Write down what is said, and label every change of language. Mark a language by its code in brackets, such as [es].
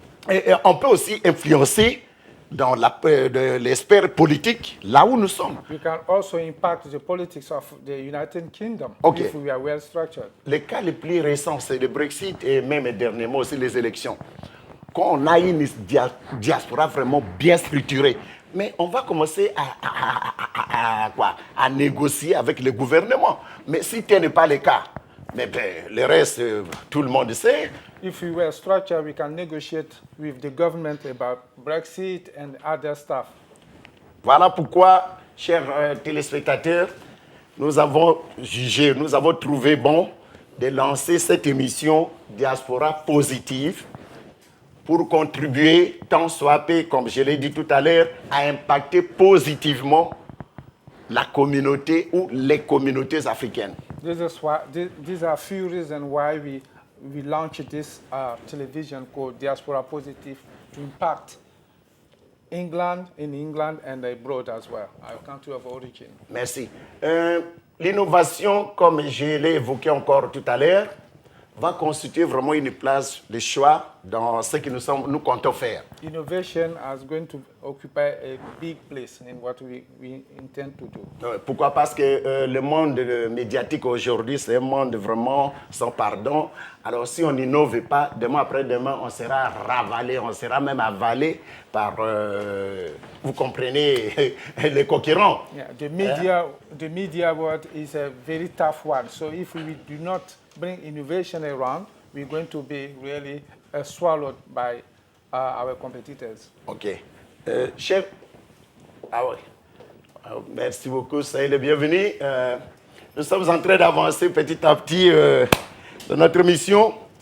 [fr] Et on peut aussi influencer dans l'espère politique là où nous sommes. [en] We can also impact the politics of the United Kingdom Okay. if we are well structured. [fr] Le cas le plus récent, c'est le Brexit et même dernièrement aussi les élections. Quand on a une diaspora vraiment bien structurée, mais on va commencer à négocier avec le gouvernement. Mais si tel n'est pas le cas, mais le reste, tout le monde sait. [en] If we were structured, we can negotiate with the government about Brexit and other stuff. [fr] Voilà pourquoi, chers téléspectateurs, nous avons jugé, nous avons trouvé bon de lancer cette émission Diaspora Positive pour contribuer, tant soit peu, comme je l'ai dit tout à l'heure, à impacter positivement la communauté ou les communautés africaines. [en] These are few reasons why we launched this television called Diaspora Positive to impact England and abroad as well, our country of origin. [fr] Merci. L'innovation, comme je l'ai évoqué encore tout à l'heure, va constituer vraiment une place de choix dans ce que nous comptons faire. [en] Innovation is going to occupy a big place in what we intend to do. [fr] Pourquoi? Parce que le monde médiatique aujourd'hui, c'est un monde vraiment sans pardon. Alors si on n'innove pas, demain après demain, on sera ravalé, on sera même avalé par, vous comprenez, les concurrents. [en] Yeah, the media world is a very tough one. So if we do not bring innovation around, we're going to be really swallowed by our competitors. OK. [fr] Chef, merci beaucoup, soyez le bienvenu. Nous sommes en train d'avancer petit à petit dans notre mission.